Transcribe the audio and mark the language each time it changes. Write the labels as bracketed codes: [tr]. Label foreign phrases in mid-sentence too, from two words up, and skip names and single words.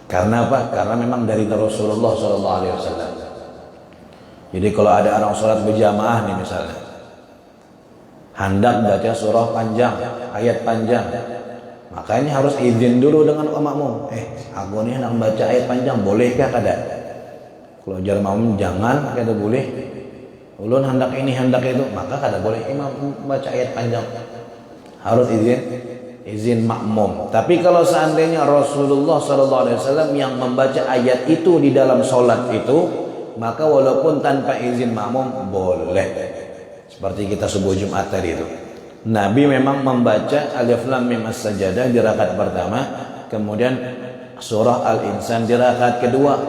[id] Karena memang dari Rasulullah SAW. Jadi kalau ada orang sholat berjamaah nih misalnya, hendak baca surah panjang, ayat panjang, makanya harus izin dulu dengan makmum. [bjn] Aku nih hendak baca ayat panjang, bolehkah kada? Kalau jar makmum jangan, kada boleh. Ulun hendak ini hendak itu, maka kada boleh imam baca ayat panjang. [id] Harus izin makmum. Tapi kalau seandainya Rasulullah SAW yang membaca ayat itu di dalam sholat itu, maka walaupun tanpa izin makmum boleh. Seperti kita subuh Jumat tadi itu, Nabi memang membaca Alif Lam Mim As-Sajdah di rakaat pertama, kemudian surah Al-Insan di rakaat kedua.